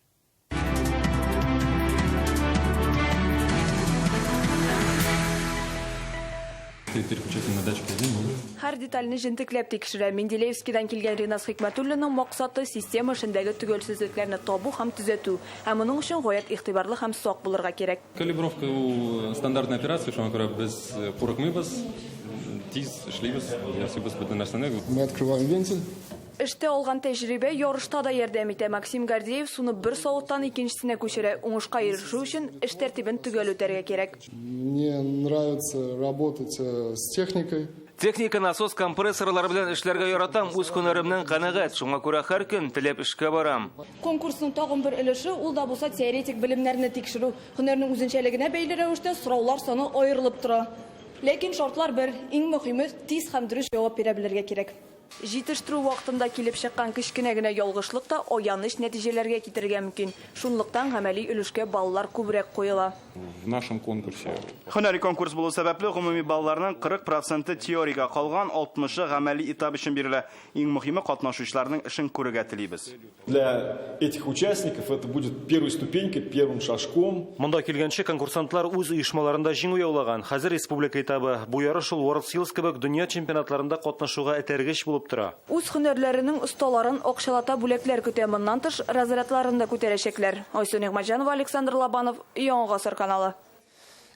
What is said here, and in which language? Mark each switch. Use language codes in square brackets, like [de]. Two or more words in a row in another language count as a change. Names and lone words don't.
[tt] Һәр детальны җентекләп тикшерә. Менделеевскидан килгән Ринас Хикмәтуллинның максаты система эшендәге төгәлсезлекләрне табу һәм төзәтү. Һәм моның өчен гаять игътибарлы һәм сак булырга кирәк. Калибровка у [ru] стандартная операция, [tt] шуңа күрә без курыкмыйбыз, тиз эшлибез, ясыйбыз бөтен нәрсәне. [ru] Мы открываем вентиль. [tt] Эштә алган тәҗрибә ярышта да ярдәм итә. Максим Гордеев суны бер савыттан икенчесенә күчерә. Уңышка ирешү өчен эш тәртибен төгәл үтәргә кирәк. [ru] Мне нравится работать с техникой. [tt] Техника, насос, компрессорлар белән эшләргә яратам. Үз һөнәремнән канәгать. Шуңа күрә һәр көн теләп эшкә барам. Конкурсның тагын бер өлеше ул да булса теоретик белемнәрне тикшерү. Һөнәрнең үзенчәлегенә бәйле рәвештә сораулар саны аерылып тора. Ләкин шартлар бер, иң мөһиме тиз һәм дөрес җавап бирә белергә кирәк. Җитештерү вакытында килеп чыккан кечкенә генә ялгышлык та аяныч нәтиҗәләргә китергә мөмкин. Шунлыктан гамәли өлешкә баллар күбрәк куела. [ru] В нашем конкурсе. [tt] Һөнәри конкурс булу сәбәпле гомуми балларның 40% теорияга калган, 60-ы гамәли этап өчен бирелә. Иң мөһиме катнашучыларның эшен күрергә телибез. [ru] Для этих участников это будет первой ступенькой, первым шажком. [tt] Монда килгәнче конкурсантлар үз оешмаларында җиңү яулаган. Хәзер республика этабы бу ярыш ул World Skills кебек дөнья чемпионатларында катнашуга этәргеч булып тора. Үз һөнәрләренең осталарын акчалата бүләкләр көтә, моннан тыш разрядларын да күтәрәчәкләр. Айсу Нигъмәтҗанова, Александр Лобанов, Яңа гасыр каналы.